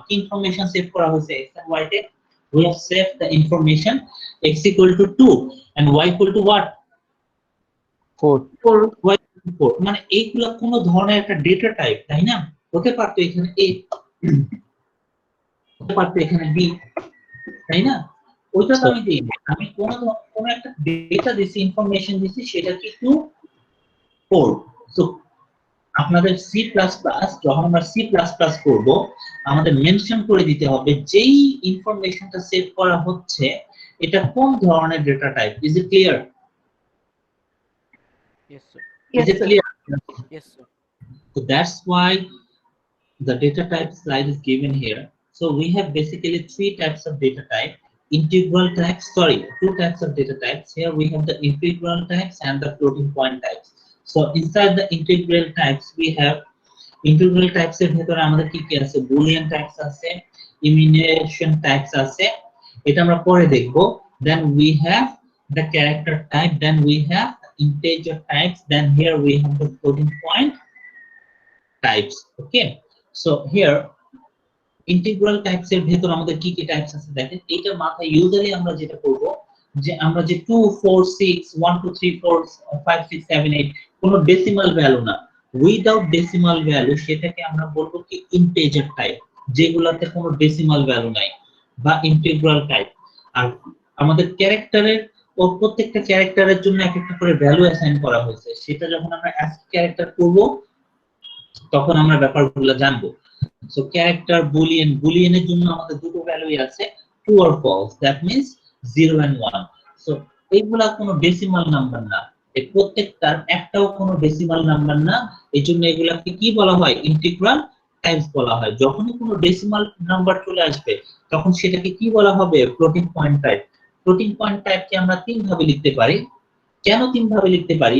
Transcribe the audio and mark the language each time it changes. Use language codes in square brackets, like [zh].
[bn] কি information save করা হয়েছে x এবং y তে? [en] We have saved the information x = 2 and y = what? 4. y = 4। [bn] মানে এইগুলা কোন ধরনের একটা ডেটা টাইপ, তাই না? হতে পারতো এখানে a, হতে পারতো এখানে b, তাই না? ওইটা তো আমি দিই, আমি কোন একটা ডেটা দিছি, ইনফরমেশন দিছি, সেটা কি 2 4। সো আপনাদের C++, যখন আমরা C++ করব, আমাদের মেনশন করে দিতে হবে যেই ইনফরমেশনটা সেভ করা হচ্ছে এটা কোন ধরনের data type. [en] Is it clear? Yes, sir. Is it clear? Yes, sir. So that's why the data type slide is given here. So we have basically three types of data type. Integral types, sorry, two types of data types. Here we have the integral types and the floating point types. So inside the integral types, we have integral types [bn] এর ভিতরে আমাদের কি কি আছে? Boolean types আছে, enumeration types আছে, এটা আমরা পরে দেখব. [en] Then we have the character type, then we have integer types, then here we have the floating point types. Okay, so here integral types [bn] এর ভিতর আমাদের কি কি টাইপস আছে দেখেন. এটা মাথায় ইউজুয়ালি আমরা যেটা করব যে আমরা যে 2 4 6 1 2 3 4 5 6 7 8 কোনো ডেসিমাল ভ্যালু না, উইদাউট ডেসিমাল ভ্যালু, সেটাকে আমরা বলবো কি ইন্টিজার টাইপ, যেগুলোতে কোনো ডেসিমাল ভ্যালু নাই, বা ইন্টিগ্রাল টাইপ। আর আমাদের ক্যারেক্টারের ও প্রত্যেকটা ক্যারেক্টারের জন্য এক একটা করে ভ্যালু অ্যাসাইন করা হয়েছে, সেটা যখন আমরা অ্যাসকি ক্যারেক্টার করব তখন আমরা ব্যাপারগুলো জানবো। [en] So character boolean, boolean [bn] এর জন্য আমাদের দুটো ভ্যালুই আছে, [en] true or false, that means 0 and 1. [bn] So এইগুলা কোনো ডেসিমাল নাম্বার না, এই প্রত্যেকটার একটাও কোনো ডেসিমাল নাম্বার না, এইজন্য এগুলাকে কি বলা হয়? ইন্টিগ্রাল টাইপস বলা হয়। যখনই কোনো ডেসিমাল নাম্বার চলে আসবে তখন সেটাকে কি বলা হবে? Floating point type. Floating point টাইপকে আমরা তিন ভাবে লিখতে পারি। কেন তিন ভাবে লিখতে পারি?